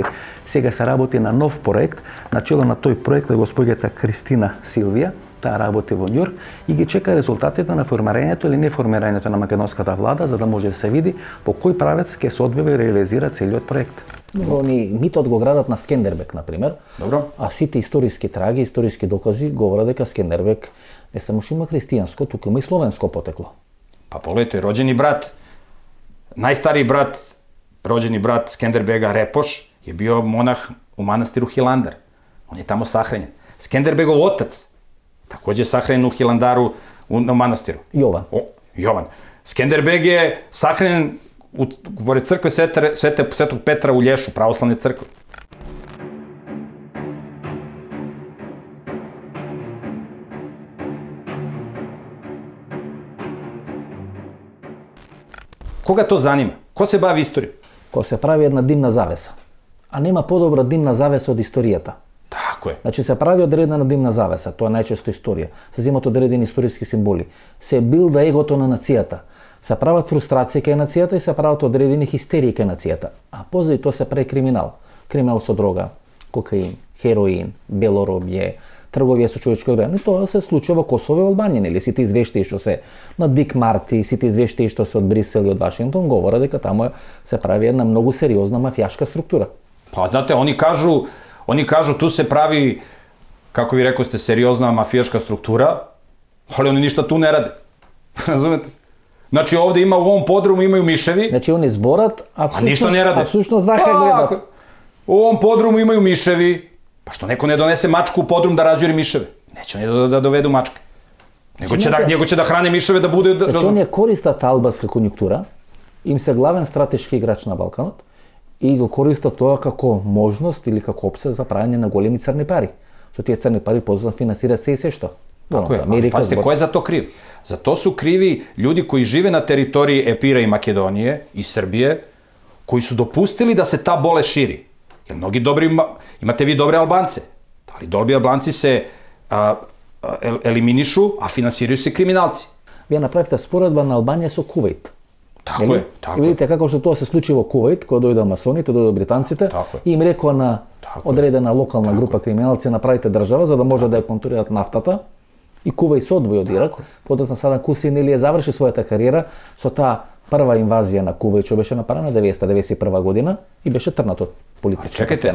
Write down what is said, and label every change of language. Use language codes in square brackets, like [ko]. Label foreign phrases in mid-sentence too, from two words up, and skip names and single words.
[mk] Сега се работи на нов проект, на чело на тој проект е господјата Кристина Силвија, таа работи во Њујорк и ги чека резултатите на формирањето или неформирањето на македонската влада за да може да се види по кој правец ќе се одвива и реализира целиот проект. Они митот го градат на Скендербек, например. Добро. А сите историски траги, историски докази говорат дека Скендербек не само што има христијанско, туку има и словенско потекло. [sr] Pa pogledajte, rođeni brat, najstariji brat, rođeni brat Skenderbega Repoš je bio monah u manastiru Hilandar. On je tamo sahranjen. Skenderbegov otac takođe je sahranjen u Hilandaru u manastiru. Jovan. Jovan. Skenderbeg je sahranjen pored crkve Svetog Petra u Lješu, pravoslavne crkve. Koga to zanima? Ko se bavi istorijom? Ko se pravi [mk] една димна завеса. А нема подобра димна завеса од историјата. [sr] Tako je. [mk] Значи се прави одредена димна завеса, тоа е најчесто историја. Се земат одредени историски символи. Се билда егото на нацијата. Се прават фрустрации кај нацијата и се прават одредени хистерии кај нацијата. А позади тоа се прави криминал. Криминал со дрога, кокаин, хероин, белоробје, трговија со човечко орган. И тоа се случува во Косово и Албанија, нели? Сите извештаи што се на Дик Марти, сите извештаи што се од Брисел и од Вашингтон говорат дека таму се прави една многу сериозна мафијашка структура. [sr] Pa znate, oni kažu tu se pravi, kako vi rekao ste, seriozna mafijaška struktura, ali oni ništa tu ne rade. Razumete? Znači ovde ima u ovom podrumu imaju miševi. [mk] Значи они зборат, а [sr] ništa ne rade. [mk] всушност вака гледат. [sr] U ovom podrumu imaju miševi. Pa što neko ne donese mačku u podrum da razjuri miševe? Neće oni da dovedu mačke. Nego će da hrane miševe da bude... [mk] Значи они користат албанска конјунктура, им се главен стратешки играч на Балканот и го користат тоа како можност или како опција за правење на големи црни пари. Со тие црни пари после финансираат се и се што. [sr] Tako je, ali pazite, ko je za to kriv? Za to su krivi ljudi koji žive na teritoriji Epira i Makedonije i Srbije, koji su dopustili da se ta bolest širi. Jer mnogi dobri, imate vi dobre Albance, ali dobri Albanci se eliminišu, a finansiraju se kriminalci. [mk] Вие направите споредба на Албанија со Кувейт. [sr] Tako je, tako [mk] И видите како што тоа се случи во Кувейт, кога дојдоа масоните, дојдоа британците, и им рекоа на одредена локална група криминалци направите држава за да може да ја контролираат нафтата. И Кувейт се одвои од Ирак. Подоцна Садам Хусейн или ја заврши својата кариера со таа прва инвазија на Кувейт, што беше направена 1991 година и беше трнат од политичката сцена.